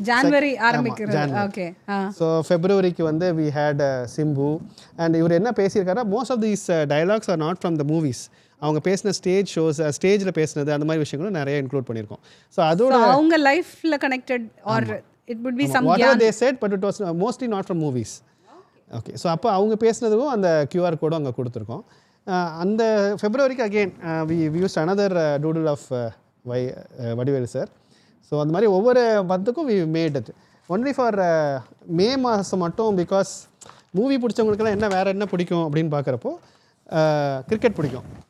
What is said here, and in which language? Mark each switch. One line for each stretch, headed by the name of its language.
Tamil: January ஆரம்பிக்கிறது. Okay.
English: So ஃபெப்ரவரிக்கு வந்து we had Simbu. And
Tamil: இவர் என்ன பேசியிருக்காரா,
English: Most of these dialogues are not from the movies.
Tamil: அவங்க பேசின ஸ்டேஜ் ஷோஸ், ஸ்டேஜில் பேசினது, அந்த மாதிரி விஷயங்களும் நிறைய இன்க்ளூட் பண்ணியிருக்கோம். ஸோ அதோட
English: அவங்க லைஃப்பில் connected are it would be some whatever they said, but it was mostly not from movies. Okay.
Tamil: So அப்போ அவங்க பேசினதுக்கும் அந்த கியூஆர் கோடும் அங்கே கொடுத்துருக்கோம். அந்த ஃபெப்ரவரிக்கு again
English: we used another doodle of
Tamil: Vadivelu sir. So அந்த மாதிரி ஒவ்வொரு மந்த்துக்கும்
English: we made it only for
Tamil: மே மாதம் மட்டும். பிகாஸ் மூவி பிடிச்சவங்களுக்கெல்லாம் என்ன வேறு என்ன பிடிக்கும் அப்படின்னு பார்க்குறப்போ கிரிக்கெட் பிடிக்கும்.